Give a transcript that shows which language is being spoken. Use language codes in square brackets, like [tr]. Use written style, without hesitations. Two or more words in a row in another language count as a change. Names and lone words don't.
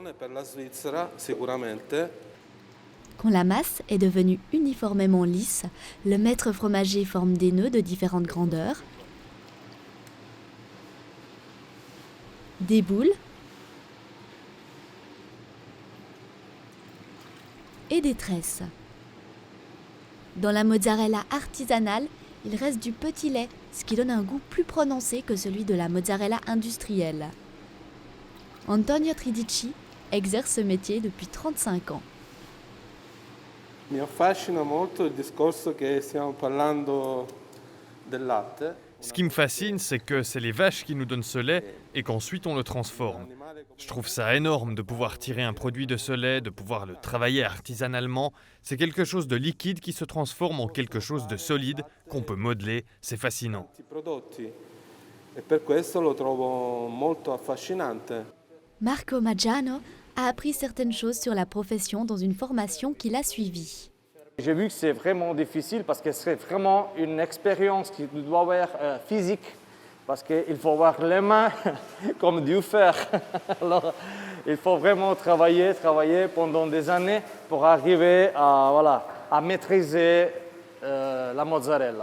[fr] Quand la masse est devenue uniformément lisse, le maître fromager forme des nœuds de différentes grandeurs, des boules et des tresses. Dans la mozzarella artisanale, il reste du petit lait, ce qui donne un goût plus prononcé que celui de la mozzarella industrielle. Antonio Tridici exerce ce métier depuis 35 ans. [it] Mi affascina molto il discorso che stiamo parlando del latte. [fr] Ce qui me fascine, c'est que c'est les vaches qui nous donnent ce lait et qu'ensuite on le transforme. Je trouve ça énorme de pouvoir tirer un produit de ce lait, de pouvoir le travailler artisanalement. C'est quelque chose de liquide qui se transforme en quelque chose de solide qu'on peut modeler. C'est fascinant. [it] E per questo lo trovo molto affascinante. [fr] Marco Maggiano a appris certaines choses sur la profession dans une formation qu'il a suivie. J'ai vu que c'est vraiment difficile parce que c'est vraiment une expérience qui doit être physique. Parce qu'il faut avoir les mains comme du fer. Alors, il faut vraiment travailler pendant des années pour arriver à maîtriser la mozzarella.